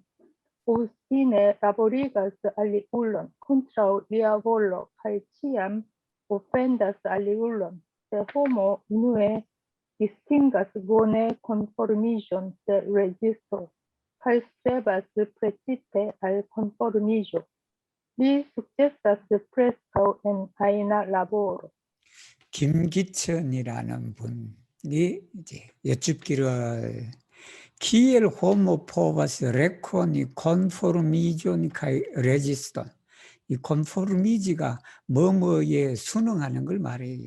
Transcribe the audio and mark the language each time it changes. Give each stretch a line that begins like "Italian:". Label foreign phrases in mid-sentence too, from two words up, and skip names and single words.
Esperanto: Obstine laborigas aliulon kontraŭ lia volo kaj ĉiam ofendas aliulon. Se homo unue distingas bone konformiĝon de rezisto kaj strebas precite al konformiĝo, li sukcesas preskaŭ en ajna laboro.
Korean: 김기천이라는 분이 이제 여쭙기를
Esperanto: kiel homo povas rekoni konformiĝon kaj reziston
Korean: 이 컨포르미지가 뭐뭐에 순응하는 걸 말해요.